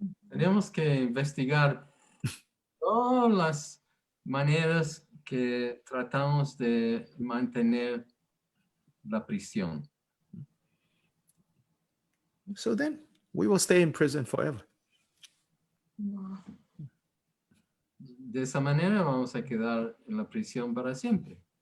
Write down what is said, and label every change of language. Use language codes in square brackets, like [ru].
[es] Tenemos que investigar todas las maneras que tratamos de mantener la prisión. [en] So then we will stay in prison forever. Wow. [es] De esa manera vamos a quedar en la prisión para siempre.